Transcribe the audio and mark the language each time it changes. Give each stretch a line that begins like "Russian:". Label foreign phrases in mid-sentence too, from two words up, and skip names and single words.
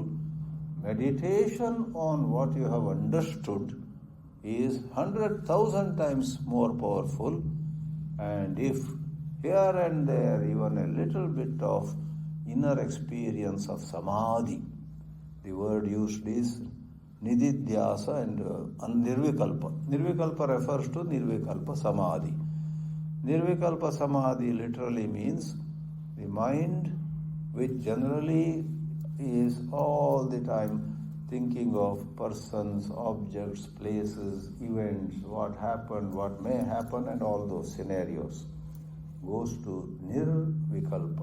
English: Meditation on what you have understood is 100,000 times more powerful. And if here and there even a little bit of inner experience of samadhi, the word used is nididhyasa and nirvikalpa. Nirvikalpa refers to
Sanskrit: nirvikalpa samadhi. Nirvikalpa samadhi
English: literally means the mind which generally is all the time thinking of persons, objects, places, events, what happened, what may happen, and all those scenarios, goes to nirvikalpa.